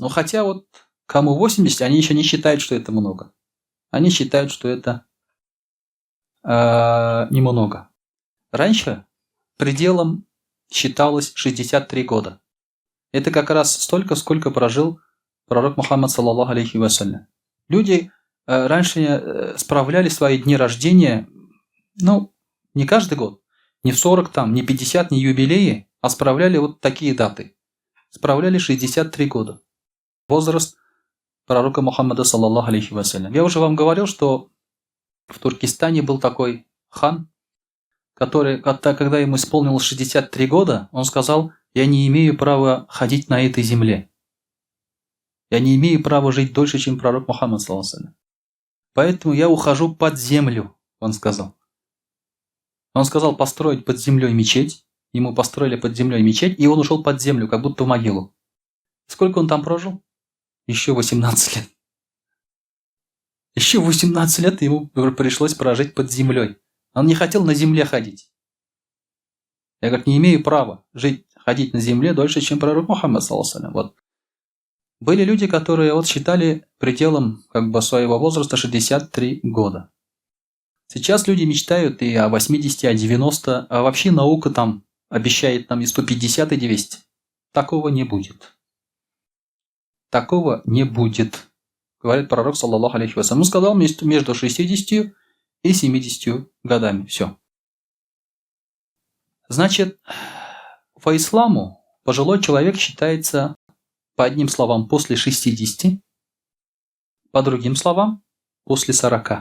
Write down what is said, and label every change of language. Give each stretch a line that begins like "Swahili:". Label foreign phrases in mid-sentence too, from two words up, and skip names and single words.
Russian: Но хотя вот кому 80, они еще не считают, что это много. Они считают, что это немного. Раньше пределом считалось 63 года. Это как раз столько, сколько прожил пророк Мухаммад
Arabic: صلى الله عليه وسلم.
Russian: Люди раньше справляли свои дни рождения, не каждый год, не в 40 там, не 50, не юбилеи, а справляли вот такие даты. Справляли 63 года. Возраст пророка Мухаммада
Arabic: صلى الله عليه وسلم.
Russian: Я уже вам говорил, что в Туркестане был такой хан, который, когда ему исполнилось 63 года, он сказал: я не имею права ходить на этой земле. Я не имею права жить дольше, чем пророк Мухаммад
Arabic: صلى الله عليه وسلم.
Russian: Поэтому я ухожу под землю, он сказал. Он сказал построить под землей мечеть. Ему построили под землей мечеть, и он ушел под землю, как будто в могилу. Сколько он там прожил? Еще 18 лет. Еще 18 лет ему пришлось прожить под землей. Он не хотел на земле ходить. Я, говорит, не имею права ходить на земле дольше, чем пророк Мухаммад
Arabic: صلى الله عليه وسلم.
Russian: Вот. Были люди, которые считали пределом своего возраста 63 года. Сейчас люди мечтают и о 80, о 90, а вообще наука там обещает нам и 150, и 200. Такого не будет. Такого не будет, говорит пророк
Arabic: صلى الله عليه وسلم.
Russian: Он сказал между 60 и 70 годами. Все. Значит, по исламу пожилой человек считается, по одним словам, после 60, по другим словам, после 40.